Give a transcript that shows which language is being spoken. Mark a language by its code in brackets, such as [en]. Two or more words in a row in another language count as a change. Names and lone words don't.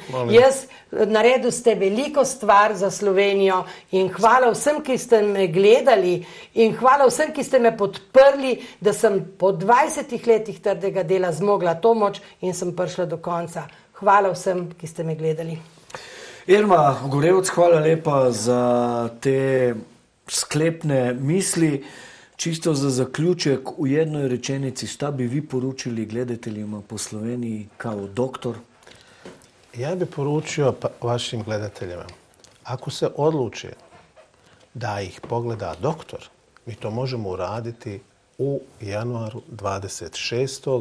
[sl] Jaz naredil ste veliko stvar za Slovenijo in hvala vsem, ki ste me gledali in hvala vsem, ki ste me podprli, da sem po 20 letih trdega dela zmogla to moč in sem prišla do konca. Hvala vsem, ki ste me gledali. Irma Gorevc, hvala lepa za te sklepne misli. [bs] Čisto za zaključek, v jednoj rečenici, šta bi vi poručili gledateljima po Sloveniji kao doktor? Ja bi poručio vašim gledateljima, ako se odluče da ih pogleda doktor, mi to možemo uraditi u januaru 26.